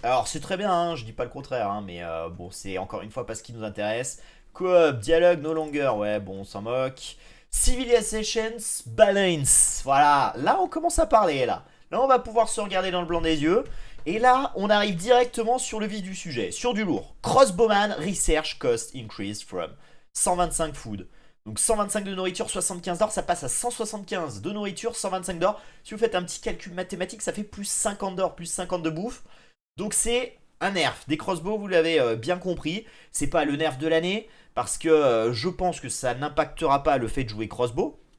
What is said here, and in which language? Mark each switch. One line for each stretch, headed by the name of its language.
French: Alors c'est très bien, hein, je dis pas le contraire, hein, mais bon, c'est encore une fois pas ce qui nous intéresse.
English: Coop, dialogue no longer,
French: ouais, bon, on s'en moque.
English: Civilizations balance,
French: voilà, là on commence à parler, là. Là on va pouvoir se regarder dans le blanc des yeux. Et là, on arrive directement sur le vif du sujet, sur du lourd.
English: Crossbowman Research Cost Increase from 125 food.
French: Donc 125 de nourriture, 75 d'or, ça passe à 175 de nourriture, 125 d'or. Si vous faites un petit calcul mathématique, ça fait plus 50 d'or, plus 50 de bouffe. Donc c'est un nerf. Des crossbows, vous l'avez bien compris. C'est pas le nerf de l'année, parce que je pense que ça n'impactera pas le fait de jouer crossbow.